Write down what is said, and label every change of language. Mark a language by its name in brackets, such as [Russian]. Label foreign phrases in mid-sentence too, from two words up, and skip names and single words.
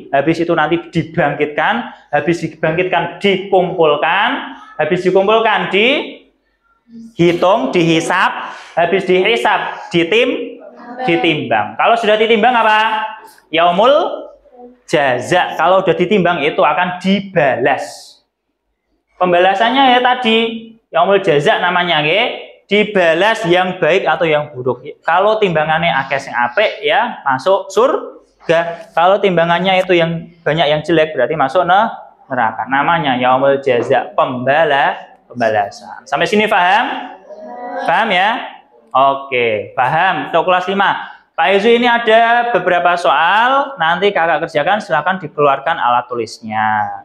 [Indonesian] Habis itu nanti dibangkitkan, dikumpulkan, dihitung, dihisab, habis dihisab, ditimbang. Kalau sudah ditimbang apa? [Arabic] يوم الجزاء. [Indonesian] Kalau sudah ditimbang itu akan dibalas. Pembalasannya ya tadi [Arabic] يوم الجزاء [Indonesian] namanya, dibalas yang baik atau yang buruk. Kalau timbangannya [Javanese] akeh sing apik [Indonesian] ya masuk surga. Kalau timbangannya itu yang banyak yang jelek berarti masuk neraka. Namanya [Arabic] يوم الجزاء, [Indonesian] pembalasan. Sampai sini paham? Paham ya? Oke, paham. Untuk kelas 5. Pak Yusu ini ada beberapa soal, nanti kakak kerjakan, silakan dikeluarkan alat tulisnya.